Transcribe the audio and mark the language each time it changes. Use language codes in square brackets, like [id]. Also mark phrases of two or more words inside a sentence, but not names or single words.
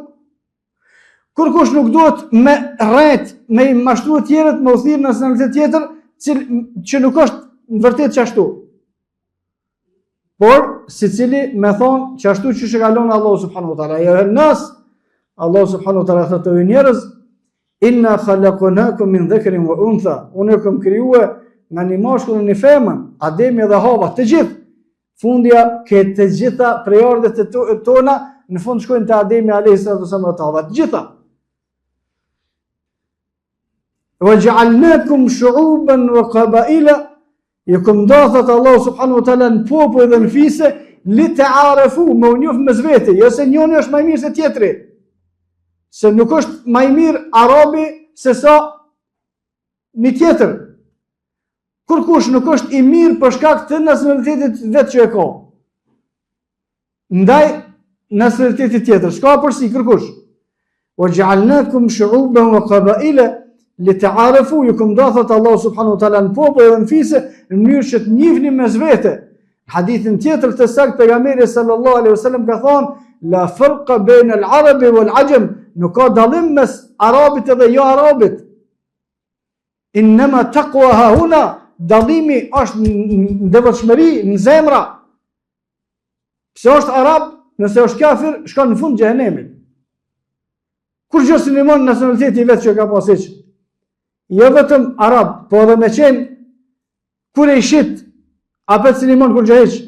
[sq] Kërkush nuk duhet me rrejt, me i mashtruar të tjerët, me u thirr nacionalitet tjetër, që nuk është në vërtet çashtu. Por secili me thon çashtu që e ka lënë Allahu [ar] سبحانه وتعالى. [sq] Ja nas Allahu [ar] سبحانه وتعالى [sq] thotë o njerëz, [ar] إنا خلقناكم من ذكر وأنثى. [sq] Unë ju kam krijuar nga një mashkull dhe një femër, Ademi dhe Hava, të gjithë. Fundja ke të gjitha prejardhjet e tona, në fund shkojnë te Ademi [ar] عليه السلام [sq] dhe Hava, të gjitha. [ar] وَجَعَلْنَاكُمْ شُعُوبًا وَقَبَائِلًا. [sq] Ju kam dhënë Allahu [ar] سبحانه وتعالى [sq] në popull dhe në fise, لِتَعَارَفُوا, me u njoh mes vete, jo se njëri është më i mirë se tjetri. Se nuk është më i mirë arabi se sa një tjetër. Kërkush nuk është i mirë për shkak të nacionalitetit vetë që e ka. Ndaj nacionalitetit tjetër, s'ka përsi kërkush. [ar] وَجَعَلْنَاكُمْ شُعُوبًا وَقَبَائِلًا لِتَعَارَفُوا. [sq] Ju kam dhënë Allahu [ar] سبحانه وتعالى [sq] në popull dhe në fise në mënyrë që të njihni mes vete. Hadithin tjetër të saktë pejgamberi [ar] صلى الله عليه وسلم [sq] ka thonë: [ar] لا فرق بين العربي والعجمي. [sq] Nuk ka dallim mes arabit dhe jo arabit. [ar] إنما تقوى ها هنا. [sq] Dallimi është në devotshmëri, në zemra. Pse është arab, nëse është kafir, shkon në fund xhehenemit. Kur gjë sinimon nacionaliteti vetë që ka pasur. Jo vetëm arab, po edhe me qenë kurejshit, apet sinimon kur gjë hiç.